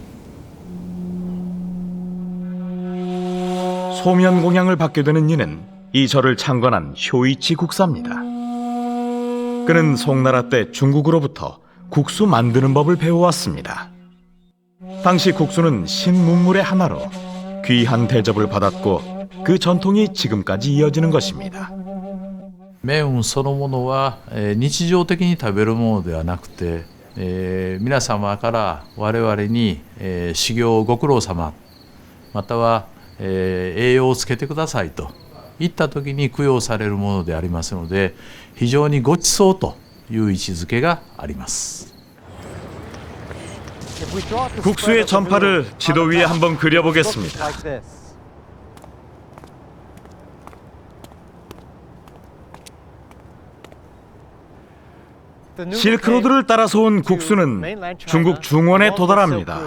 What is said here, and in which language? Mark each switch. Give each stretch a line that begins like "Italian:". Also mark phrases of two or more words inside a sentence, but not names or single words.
Korean: 소면공양을 받게 되는 이는 이 절을 창건한 효이치 국사입니다. 그는 송나라 때 중국으로부터 국수 만드는 법을 배워왔습니다. 당시 국수는 신문물의 하나로 귀한 대접을 받았고 그 전통이 지금까지 이어지는 것입니다.
Japanese: 麺そのものは、日常的に食べるものではなくて、皆様から我々に、修行ご苦労様または、栄養をつけてくださいといった時に供養されるものでありますので非常にご馳走という位置づけがあります。
Korean: 국수의 전파를 지도 위에 한번 그려보겠습니다. 실크로드를 따라서 온 국수는 중국 중원에 도달합니다.